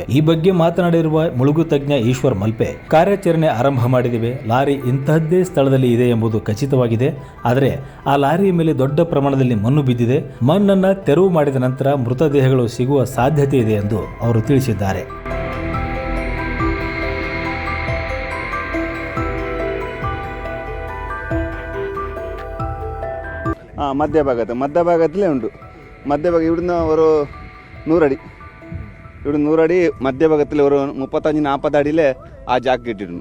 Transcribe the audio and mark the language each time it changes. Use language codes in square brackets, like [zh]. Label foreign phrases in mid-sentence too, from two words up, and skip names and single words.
[kn] ಈ ಬಗ್ಗೆ ಮಾತನಾಡಿರುವ ಮುಳುಗು ತಜ್ಞ ಈಶ್ವರ್ ಮಲ್ಪೆ, ಕಾರ್ಯಾಚರಣೆ ಆರಂಭ ಮಾಡಿದಿವೆ. ಲಾರಿ ಇಂತಹದ್ದೇ ಸ್ಥಳದಲ್ಲಿ ಇದೆ ಎಂಬುದು ಖಚಿತವಾಗಿದೆ. ಆದರೆ ಆ ಲಾರಿಯ ಮೇಲೆ ದೊಡ್ಡ ಪ್ರಮಾಣದಲ್ಲಿ ಮಣ್ಣು ಬಿದ್ದಿದೆ. ಮಣ್ಣನ್ನ ತೆರವು ಮಾಡಿದ ನಂತರ ಮೃತದೇಹಗಳು ಸಿಗುವ ಸಾಧ್ಯತೆ ಇದೆ ಎಂದು ಅವರು ತಿಳಿಸಿದ್ದಾರೆ. [ml] മധ്യഭാഗത്തിലേ ഉണ്ട്. മധ്യഭാഗം ഇവിടുന്ന് ഒരു 100 അടി, ഇവിടെ 100 അടി മധ്യഭാഗത്തിൽ ഒരു 35-40 അടിയിൽ ആ ജാക്ക് കിട്ടിയിട്ടുണ്ട്.